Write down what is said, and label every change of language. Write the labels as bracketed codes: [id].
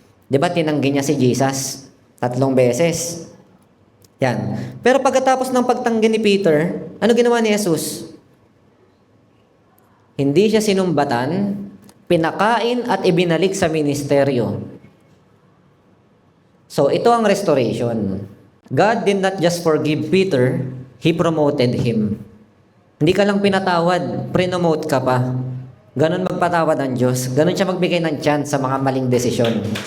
[tl] Di ba tinanggi niya si Jesus 3 beses? Yan. Pero pagkatapos ng pagtanggi ni Peter, ano ginawa ni Jesus? Hindi siya sinumbatan, pinakain at ibinalik sa ministeryo. So, ito ang restoration. [en] God did not just forgive Peter, He promoted him. [tl] Hindi ka lang pinatawad, prinomote ka pa. Ganon magpatawad ang Diyos. Ganon siya magbigay ng chance sa mga maling desisyon.